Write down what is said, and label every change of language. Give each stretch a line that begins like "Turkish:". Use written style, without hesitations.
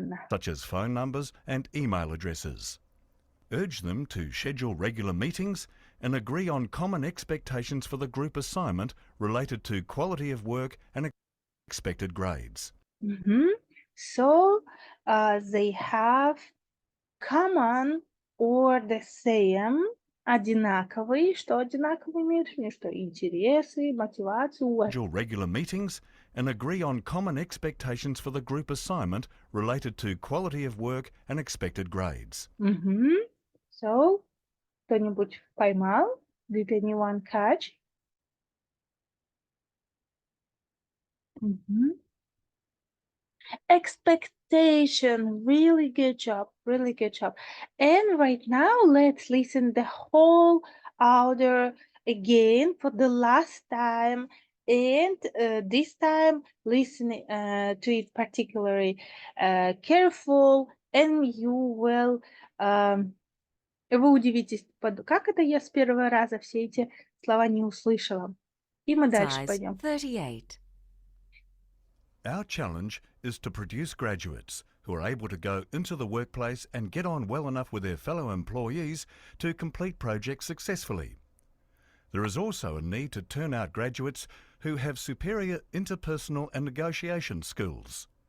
English: Such as phone numbers and email addresses. Urge them to schedule regular meetings and agree on common expectations for the group assignment related to quality of work and expected grades. So they have common or the same,
Russian: одинаковые. Что одинаковые имеют в виду? Что интересы, мотивацию.
English: Schedule regular meetings and agree on common expectations for the group assignment related to quality of work and expected grades. So,
Russian: кто-нибудь поймал?
English: Did anyone catch? Expectation, really good job. And right now, let's listen the whole audio again for the last time. And this time, listen to it particularly careful, and you will...
Russian: Вы удивитесь, как это я с первого раза все эти слова не услышала. И мы дальше
English: Size
Russian: пойдем.
English: 38. Our challenge is to produce graduates who are able to go into the workplace and get on well enough with their fellow employees to complete projects successfully. There is also a need to turn out graduates who have superior interpersonal and negotiation skills.